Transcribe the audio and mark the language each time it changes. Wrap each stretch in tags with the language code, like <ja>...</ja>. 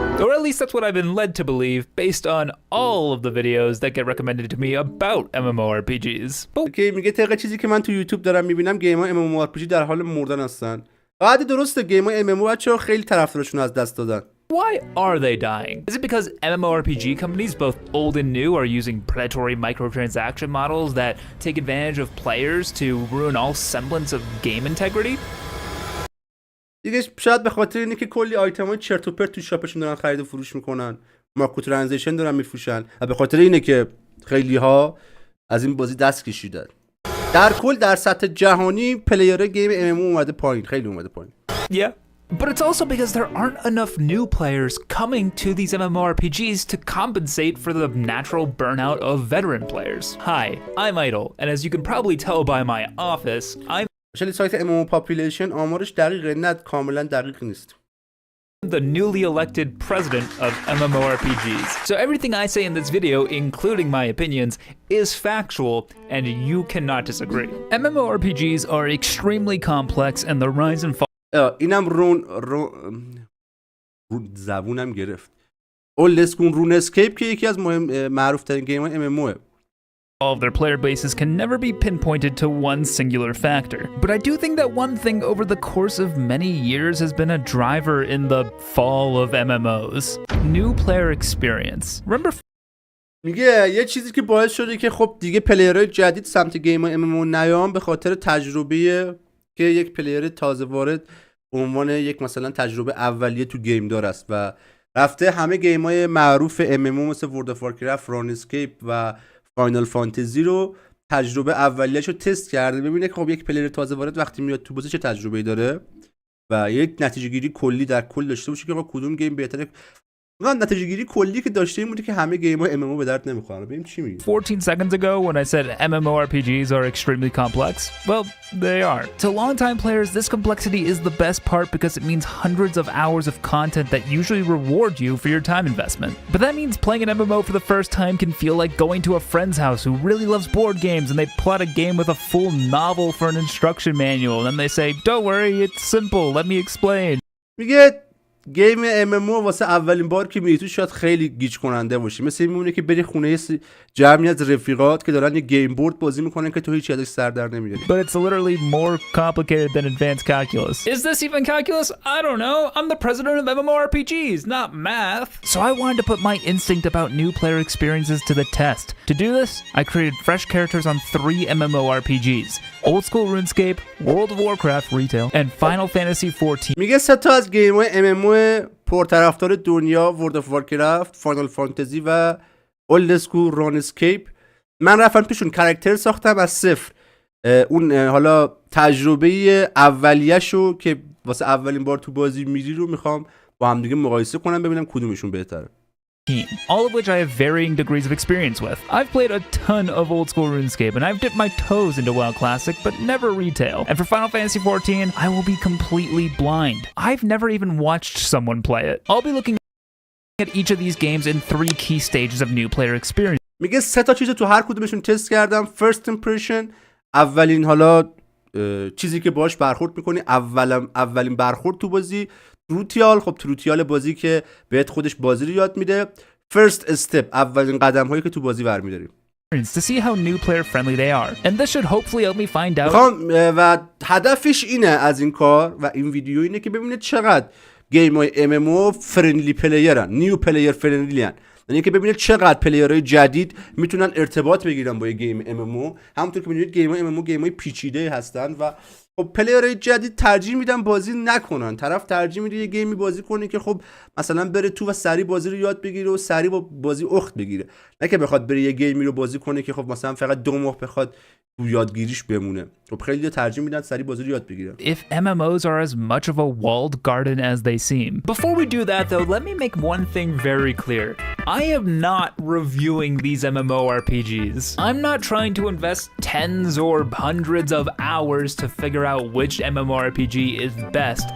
<en>Or at least that's what I've been led to believe based on all of the videos that get recommended to me about MMORPGs. But</en> <fa>که میگه طبق چیزی که من تو یوتیوب دارم میبینم گیم های MMORPG در حال مردن هستن. بعد درسته گیم های MMO بچه‌ها خیلی طرفدارشون از دست دادن.</fa> <en>why are they dying? Is it because MMORPG companies, both old and new, are using predatory microtransaction models that take advantage of players to ruin all semblance of game integrity?</en> <fa>دیگه شاید به خاطر اینه که کلی آیتمای چرت و پرت تو شاپشون دارن خرید و فروش میکنن، مارکو ترانزیشن دارن میفروشن و به خاطر اینه که خیلی ها از این بازی دست کشیدن. در کل در سطح جهانی پلیر گیم MMO اومده پایین، خیلی اومده پایین.</fa> <en>Yeah. But it's also because there aren't enough new players coming to these MMORPGs to compensate for the natural burnout of veteran players. Hi, I'm Idle, and as you can probably tell by my office, I'm actually</en> <fa>سایت MMO Population آمارش دقیقه نه کاملا دقیق نیست.</fa> <en>the newly elected president of MMORPGs. So everything I say in this video, including my opinions, is factual and you cannot disagree. MMORPGs are extremely complex and the rise and fall</en> <fa>اینم رون زبونم گرفت. اولد اسکول رون اسکیپ که یکی از معروف ترین گیم های MMO</fa> <en>all of their player bases can never be pinpointed to one singular factor. But I do think that one thing over the course of many years has been a driver in the fall of MMOs. New player experience. Remember</en> <fa>میگه یه چیزی که باعث شده که خب دیگه پلیرهای جدید سمت گیم MMO نیام به خاطر تجربه که یک پلیر تازه وارد به عنوان یک مثلا تجربه اولیه تو گیم دار است و رفته همه گیم‌های معروف MMO مثل ورلد اف وارکرافت، رانسکیپ و فاینال فانتزی رو تجربه اولیه‌شو تست کرده ببینه که خب یک پلیر تازه وارد وقتی میاد تو بازی چه تجربه‌ای داره و یک نتیجه گیری کلی در کل داشته باشه که آقا کدوم گیم بهتره. نتیجه گیری کلی که داشته این بوده که همه گیم‌های MMO به درد نمیخوره. ببین چی میگه.</fa> <en>14 seconds ago when I said MMORPGs are extremely complex? Well, they are. To longtime players, this complexity is the best part because it means hundreds of hours of content that usually reward you for your time investment. But that means playing an MMO for the first time can feel like going to a friend's house who really loves board games and they plot a game with a full novel for an instruction manual and then they say, "Don't worry, it's simple, let me explain."</en> <fa>میگه گیم MMO واسه اولین بار که میری تو شاید خیلی گیج کننده باشه. مثل این میمونه که بری خونه جمعی از رفیقات که دارن یه گیم بورد بازی میکنن که تو هیچ ازش سر در نمیاری.</fa> <en>But it's literally more complicated than advanced calculus. Is this even calculus? I don't know. I'm the president of MMORPGs, not math. So I wanted to put my instinct about new player experiences to the test. To do this, I created fresh characters on 3 MMORPGs. Old School RuneScape, World of Warcraft Retail, and Final Fantasy 14.</en> <fa>میگه 3 تا از گیم‌های MMO پرطرفدار دنیا، ورلد اف وارکرافت، فاینال فانتزی و اولد اسکول رانسکیپ، من رفتم توشون کاراکتر ساختم از صفر. اون حالا تجربه اولیه‌شو که واسه اولین بار تو بازی میری رو میخوام با هم دیگه مقایسه کنم ببینم کدومشون بهتره.</fa> <en>All of which I have varying degrees of experience with. I've played a ton of old school RuneScape and I've dipped my toes into WoW Classic, but never retail. And for Final Fantasy 14, I will be completely blind. I've never even watched someone play it. I'll be looking at each of these games in 3 key stages of new player experience.</en> <fa>میگه 3 تا چیز تو هر کدومشون تست کردم.</fa> <en>First impression،</en> <fa>اولین حالا چیزی که باهاش برخورد میکنی، اولین برخورد تو بازی. تروتیال، خب تروتیال بازی که بهت خودش بازی رو یاد میده.</fa> <en>First step،</en> <fa>اولین قدم هایی که تو بازی برمی‌داری.</fa> <en>To see how new player friendly they are. And this should hopefully help me find out.</en> <fa>و هدفش اینه از این کار و این ویدیو اینه که ببینه چقدر گیم‌های MMO فرندلی پلیرن، نیو پلیر فرندلی ان. یعنی که ببینید چقدر پلیرهای جدید میتونن ارتباط بگیرن با یه گیم MMO. همونطور که میدونید گیم‌های MMO گیم‌های پیچیده هستن و خب پلیرهای جدید ترجیح میدن بازی نکنن. طرف ترجیح میده یه گیمی بازی کنه که خب مثلا بره تو و سری بازی رو یاد بگیره و سری با بازی اخت بگیره، نه که بخواد بره یه گیمی رو بازی کنه که خب مثلا فقط 2 ماه بخواد تو یادگیریش بمونه. خب خیلی ترجیح میدن سری بازی رو یاد بگیرن.</fa> <en>If MMOs are as much of a walled garden as they seem. Before we do that though, let me make one thing very clear. I am not reviewing these MMORPGs. I'm not trying to invest tens or hundreds of hours to figure out which MMORPG is best.</en>